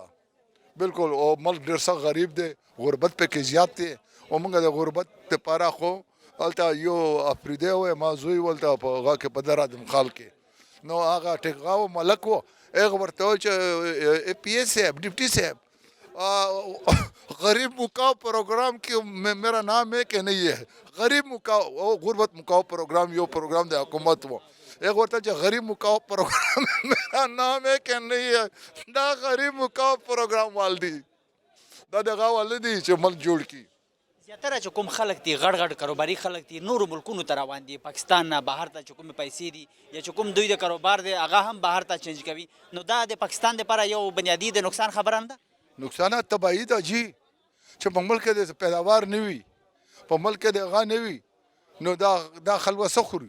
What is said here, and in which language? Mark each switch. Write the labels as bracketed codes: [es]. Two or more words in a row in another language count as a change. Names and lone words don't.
[ps] بالکل. او ملک ډېر سخت غریب دی، غربت پکې زیات دی، او موږ د غربت دپاره خو هلته یو افریدی و، ما زوی و هلته په هغه کې په در ادم خال کې، نو هغه ټیکغه و ملک و، هغه ورته وایي چې PA صاحب، [ur] ڈپٹی صاحب، غریب مکاؤ پروگرام کی میرا نام ہے کہ نہیں ہے؟ [ps] غریب مکاؤ غربت مکاؤ پروگرام یو پروگرام د حکومت و، ایک ورته چې غریب مکاؤ پروگرام [ur] میرا نام ہے کہ نہیں ہے؟ [ps] دا غریب مکاؤ پروگرام وال دي، دا دغه وال دي چې ملک جوړ کړي. زیاتره چې کوم خلک دي غړ کاروباري خلک دي، نورو ملکونو ته روان دي، پاکستان نه بهر ته چې کومې پیسې دي یا چې کوم دوی د کاروبار دی هغه هم بهر ته چینج کوي، نو دا د پاکستان دپاره یو بنیادي د نقصان خبره نه ده؟ نقصانات تباهي ده جی، چې په ملک کې د پیداوار نه وي، په ملک کې د هغه نه وي، نو دا خلک به څه خوري؟